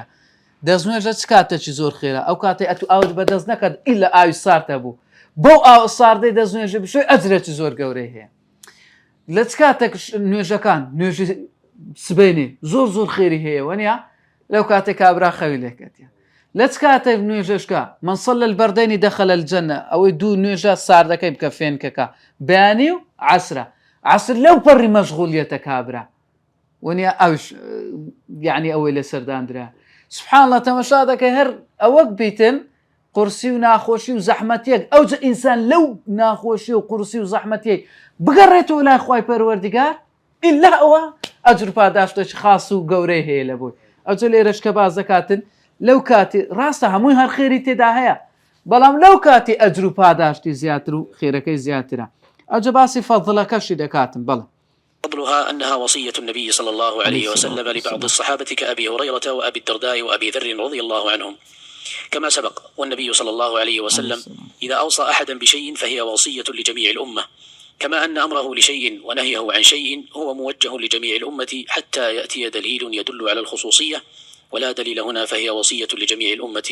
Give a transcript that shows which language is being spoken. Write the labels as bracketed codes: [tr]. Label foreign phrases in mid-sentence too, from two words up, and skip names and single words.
[ckb] دەستنوێژە چ کاتێکی زۆر خێرە، ئەو کاتێک ئەتو ئاوت بەدەست نەکات ئیلا ئاوی ساردە بوو، بەو ئاو ساردەی دەستنوێژە بشوی ئەجرێکی زۆر گەورەی هەیە. لە چ کاتێک نوێژەکان نوێژی سبەینێ زۆر خێری هەیە وەنیا، لەو کاتێک کابرا خەوی لێکەتە. لە چ کاتێک نوێژەشکە [ar] من صلى البردين دخل الجنة، [ckb] ئەوەی دوو نوێژە ساردەکەی بکە فێنکەکە بەیانی و عەسرە. عەسر لەو پەڕی مەشغوڵیەتە کابرا ونیا، ئەوش یعنی ئەوەی لە سەرداندرا. [ar] سبحان الله، [ckb] تەمەشا دەکەی هەر ئەوەک بیتن قورسی و ناخۆشی و زەحمەتیەک، ئەوجە ئینسان لەو ناخۆشی و قورسی و زەحمەتیەک بگەڕێتەوە لای خوای پەروەردگار، ئیلا ئەوە ئەجر و پاداشتێکی خاص و گەورەی هەیە لە بۆی. ئەوجە لێرەش کە باز دەکاتن لەو کاتی ڕاستە هەمووی هەر خێری تێدا هەیە، بەڵام لەو کاتی ئەجر و پاداشتی زیاتر و خێرەکەی زیاترە. ئەوجە باسی فەضڵەکەشی دەکاتن. بەڵێ [ar] فضلها أنها وصية النبي صلى الله عليه وسلم لبعض الصحابة كأبي هريرة وأبي الدرداء وأبي ذر رضي الله عنهم كما سبق. والنبي صلى الله عليه وسلم إذا أوصى أحدا بشيء فهي وصية لجميع الأمة، كما أن أمره لشيء ونهيه عن شيء هو موجه لجميع الأمة حتى يأتي دليل يدل على الخصوصية، ولا دليل هنا فهي وصية لجميع الأمة.